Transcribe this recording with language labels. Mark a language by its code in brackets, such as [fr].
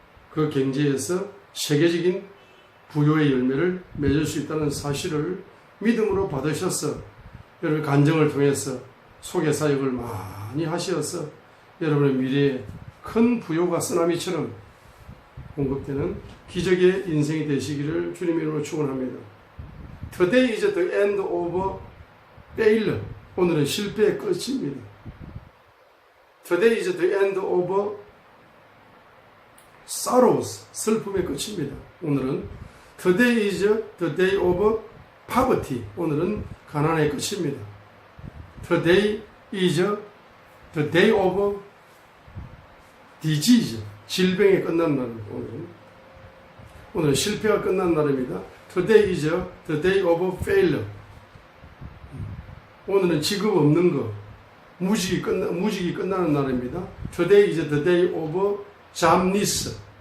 [ko] 그 경제에서 세계적인 부요의 열매를 맺을 수 있다는 사실을 믿음으로 받으셔서 여러분 간증을 통해서 소개 사역을 많이 하셔서 여러분의 미래에 큰 부요가 쓰나미처럼 공급되는 기적의 인생이 되시기를 주님의 이름으로 축원합니다. [en] Today is the end of failure. [ko] 오늘은 실패의 끝입니다. [en] Today is the end of sorrows. [ko] 슬픔의 끝입니다. 오늘은 [en] Today is the day of poverty. [ko] 오늘은 가난의 끝입니다. [en] Today is the day of disease. [ko] 질병이 끝난 날입니다. 오늘은 실패가 끝난 날입니다. [en] Today is the day of failure. [ko] 오늘은 직업 없는 거, 무직이 끝나는 날입니다. [en] Today is the day of jobless.